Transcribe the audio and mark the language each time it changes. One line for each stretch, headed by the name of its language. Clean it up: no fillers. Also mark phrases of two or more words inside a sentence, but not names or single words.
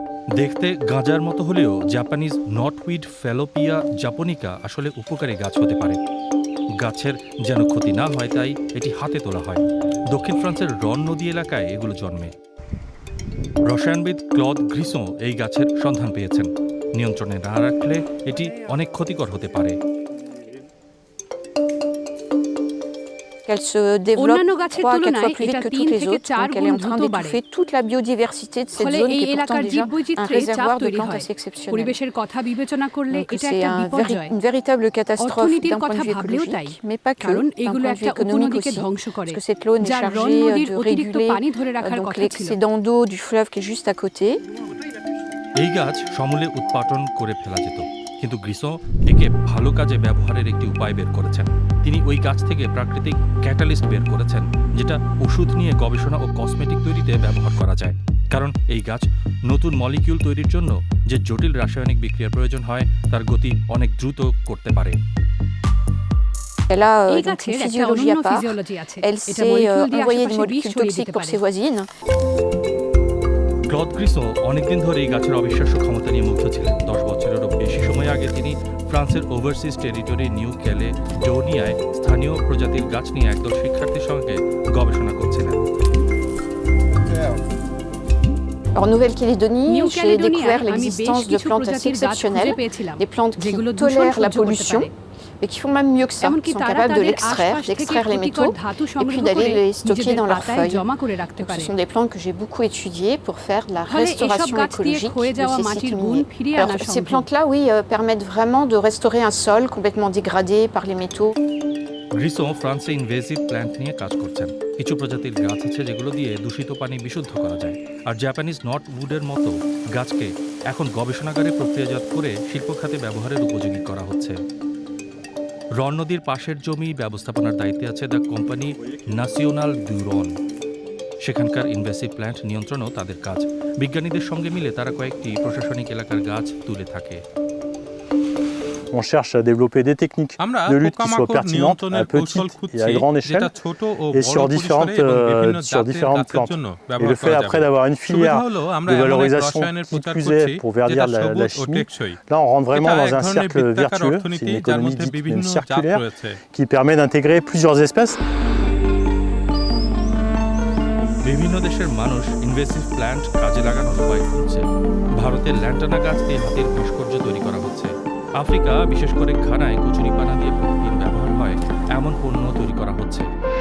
Bangla: দেখতে গাঁজার মতো হলেও জাপানিজ নটউইড ফ্যালোপিয়া জাপোনিকা আসলে উপকারী গাছ হতে পারে। গাছের যেন ক্ষতি না হয় তাই এটি হাতে তোলা হয়। দক্ষিণ ফ্রান্সের রন নদী এলাকায় এগুলো জন্মে। রসায়নবিদ ক্লদ গ্রিসো এই গাছের সন্ধান পেয়েছেন। নিয়ন্ত্রণে না রাখলে এটি অনেক ক্ষতিকর হতে পারে।
French: Qu'elle se développe
Bangla: অন্যান্য গাছের
French: 3 à 4
Bangla: তুলনায়
French: fois plus
Bangla: এটা
French: vite que
Bangla: 3
French: toutes les
Bangla: থেকে
French: autres,
Bangla: 4
French: donc elle est
Bangla: গুণ
French: en train
Bangla: দ্রুত বাড়ে।
French: d'étouffer toute la biodiversité de cette
Bangla: ফলে
French: zone
Bangla: এই
French: qui est pourtant
Bangla: এলাকার
French: déjà un
Bangla: জীববৈচিত্র্যে চাপ
French: réservoir de
Bangla: তৈরি
French: plantes
Bangla: হয়।
French: assez exceptionnelles.
Bangla: পরিবেশের কথা বিবেচনা করলে
French: Donc
Bangla: এটা
French: c'est
Bangla: একটা বিপর্যয়।
French: une véritable catastrophe
Bangla: অর্থনীতির
French: d'un point de
Bangla: কথা
French: vue
Bangla: ভাবলেও তাই,
French: écologique, mais pas que,
Bangla: কারণ
French: d'un
Bangla: এগুলো
French: point de vue
Bangla: একটা
French: économique
Bangla: উপনদীকে
French: aussi,
Bangla: ধ্বংস করে,
French: parce que cette zone est
Bangla: যার রন
French: chargée
Bangla: নদীর
French: de
Bangla: অতিরিক্ত
French: réguler
Bangla: পানি ধরে রাখার
French: donc
Bangla: কথা ছিল।
French: l'excédent d'eau du fleuve qui est juste à côté.
Bangla: এই গাছ সমূলে উৎপাটন করে ফেলা যেত, কিন্তু গ্রিসো একে ভালো কাজে ব্যবহারের একটি উপায় বের করেছেন। তিনি ওই গাছ থেকে প্রাকৃতিক ক্যাটালিস্ট বের করেছেন, যেটা ওষুধ নিয়ে গবেষণা ও কসমেটিক তৈরিতে ব্যবহার করা যায়। কারণ এই গাছ নতুন মলিকিউল তৈরির জন্য যে জটিল রাসায়নিক বিক্রিয়ার প্রয়োজন হয় তার গতি অনেক দ্রুত করতে পারে।
French: Elle a
Bangla: এই
French: donc
Bangla: গাছের
French: une
Bangla: একটা
French: physiologie
Bangla: অনন্য
French: à part.
Bangla: ফিজিওলজি আছে।
French: Elle
Bangla: এটা
French: sait
Bangla: মলিকিউল দিয়ে
French: envoyer des
Bangla: আশেপাশে বিষ
French: molécules
Bangla: ছড়িয়ে
French: toxiques
Bangla: দিতে
French: pour
Bangla: পারে।
French: ses voisines.
Bangla: ক্লদ গ্রিসো অনেকদিন ধরে এই গাছের অবিশ্বাস্য ক্ষমতা নিয়ে মুগ্ধ ছিলেন। 10 বছরেরও বেশি সময় আগে তিনি ফ্রান্সের ওভারসিজ টেরিটরি নিউ ক্যালে ডোনিয়ায় স্থানীয় প্রজাতির গাছ নিয়ে একদল শিক্ষার্থীর সঙ্গে গবেষণা করছিলেন।
French: En Nouvelle-Calédonie,
Bangla: নিউ
French: j'ai
Bangla: ক্যালেডোনিয়ায়
French: découvert
Bangla: আমি বেশ
French: l'existence de
Bangla: কিছু
French: plantes assez
Bangla: প্রজাতির গাছ খুঁজে
French: exceptionnelles,
Bangla: পেয়েছিলাম,
French: des plantes qui
Bangla: যেগুলো দূষণ
French: tolèrent la
Bangla: সহ্য করতে
French: pollution
Bangla: পারে।
French: et qui font même mieux que ça,
Bangla: এমনকি
French: sont
Bangla: তারা
French: capables de
Bangla: তাদের
French: l'extraire,
Bangla: আশপাশ থেকে
French: d'extraire les
Bangla: ক্ষতিকর
French: métaux
Bangla: ধাতু
French: et
Bangla: সংগ্রহ
French: puis d'aller
Bangla: করে
French: les stocker
Bangla: নিজেদের
French: dans leurs
Bangla: পাতায়
French: feuilles.
Bangla: জমা করে রাখতে
French: Donc,
Bangla: পারে।
French: ce sont des plantes que j'ai beaucoup étudiées pour faire la
Bangla: ফলে এসব
French: restauration
Bangla: গাছ দিয়ে
French: écologique
Bangla: ক্ষয়ে
French: de
Bangla: যাওয়া
French: ces
Bangla: মাটির
French: sites
Bangla: গুণ
French: miniers.
Bangla: ফিরিয়ে আনা
French: Alors, ces
Bangla: সম্ভব।
French: plantes-là, oui, permettent vraiment de restaurer un sol complètement dégradé par les métaux.
Bangla: গ্রিসো ফ্রান্সে ইনভেসিভ প্ল্যান্ট নিয়ে কাজ করছেন। কিছু প্রজাতির গাছ আছে যেগুলো দিয়ে দূষিত পানি বিশুদ্ধ করা যায়, আর জাপানিজ নট উডের মতো গাছকে এখন গবেষণাগারে প্রক্রিয়াজাত করে শিল্প খাতে ব্যবহারের উপযোগী করা হচ্ছে। রন নদীর পাশের জমি ব্যবস্থাপনার দায়িত্বে আছে দ্য কোম্পানি ন্যাশনাল ডু রন। সেখানকার ইনভেসিভ প্ল্যান্ট নিয়ন্ত্রণও তাদের কাজ। বিজ্ঞানীদের সঙ্গে মিলে তারা কয়েকটি প্রশাসনিক এলাকার গাছ তুলে থাকে।
French: On cherche à développer des techniques
Bangla: আমরা
French: de lutte qui soient
Bangla: পোকামাকড়
French: pertinentes à
Bangla: নিয়ন্ত্রণের কৌশল
French: petite
Bangla: খুঁজছি,
French: et à grande
Bangla: যেটা
French: échelle,
Bangla: ছোট ও
French: et
Bangla: বড়
French: sur
Bangla: পরিসরে এবং বিভিন্ন
French: sur
Bangla: জাতের
French: différentes
Bangla: গাছের
French: plantes.
Bangla: জন্য
French: Et
Bangla: ব্যবহার
French: le fait
Bangla: করা
French: après
Bangla: যাবে।
French: d'avoir une
Bangla: সুবিধা
French: filière
Bangla: হলো আমরা
French: de
Bangla: এমন এক
French: valorisation
Bangla: রসায়নের
French: qui
Bangla: প্রচার
French: plus
Bangla: করছি
French: est pour verdir
Bangla: যেটা
French: la
Bangla: সবুজ ও
French: chimie.
Bangla: টেকসই।
French: Là, on rentre vraiment
Bangla: এটা
French: dans
Bangla: এক
French: un
Bangla: ধরনের
French: cercle
Bangla: বৃত্তাকার
French: vertueux, c'est
Bangla: অর্থনীতি
French: une
Bangla: যার
French: économie
Bangla: মধ্যে
French: dite
Bangla: বিভিন্ন
French: même
Bangla: জাত
French: circulaire
Bangla: রয়েছে।
French: qui permet d'intégrer plusieurs espèces.
Bangla: বিভিন্ন দেশের মানুষ ইনভেসিভ প্ল্যান্ট কাজে লাগানোর উপায় খুঁজছে। ভারতের ল্যান্টানা গাছ দিয়ে হাতের ভাস্কর্য তৈরি করা হচ্ছে। আফ্রিকা, বিশেষ করে ঘানায় কচুরিপানা দিয়ে প্রতিদিন ব্যবহার হয় এমন পণ্য তৈরি করা হচ্ছে।